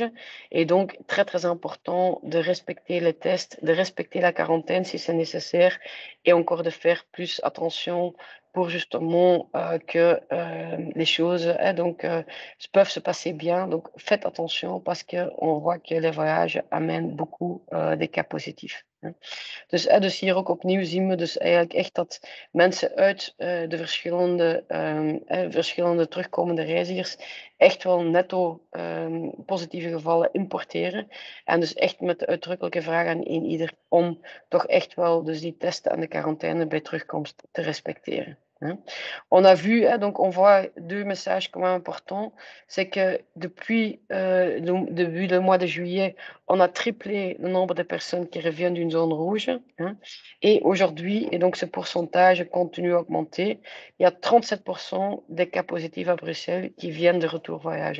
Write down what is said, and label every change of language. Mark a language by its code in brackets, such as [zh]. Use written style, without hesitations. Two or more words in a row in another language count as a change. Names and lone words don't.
[fr] Et donc, très, très important de respecter les tests, de respecter la quarantaine si c'est nécessaire et encore de faire plus attention pour justement que les choses donc, peuvent se passer bien. Donc, faites attention parce qu'on voit que les voyages amènent beaucoup des cas positifs. Hè. [nl] Dus hier ook opnieuw zien we dus eigenlijk echt dat mensen uit de verschillende terugkomende reizigers echt wel netto positieve gevallen importeren. En dus echt met de uitdrukkelijke vraag aan ieder om toch echt wel dus die testen en de quarantaine bij terugkomst te respecteren. Hein. [fr] On a vu, donc on voit deux messages quand même importants, c'est que depuis depuis le mois de juillet, on a triplé le nombre de personnes qui reviennent d'une zone rouge. Hein, et aujourd'hui, et donc ce pourcentage continue à augmenter, il y a 37% des cas positifs à Bruxelles qui viennent de retour voyage.